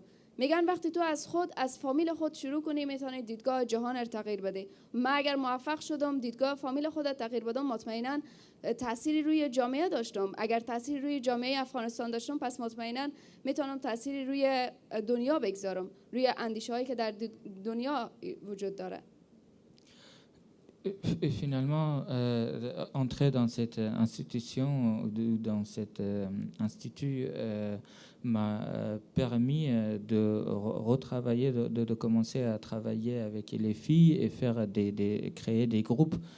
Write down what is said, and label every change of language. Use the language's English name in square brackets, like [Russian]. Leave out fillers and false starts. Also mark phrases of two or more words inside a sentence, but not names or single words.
[Persian] میگن وقتی تو از فامیل خود شروع کنی میتونی دیدگاه جهان را تغییر بدی. من اگر موفق شدم دیدگاه فامیل خود را تغییر بدم مطمئنا تأثیری روی جامعه داشتم. اگر تأثیری روی جامعه افغانستان داشتم پس مطمئنا میتونم تأثیری روی دنیا بگذارم، روی اندیشه هایی که در دنیا وجود داره. [French] Et finalement, entrer dans cette institution ou dans cet institut m'a permis de retravailler, de commencer à travailler avec les filles et créer des groupes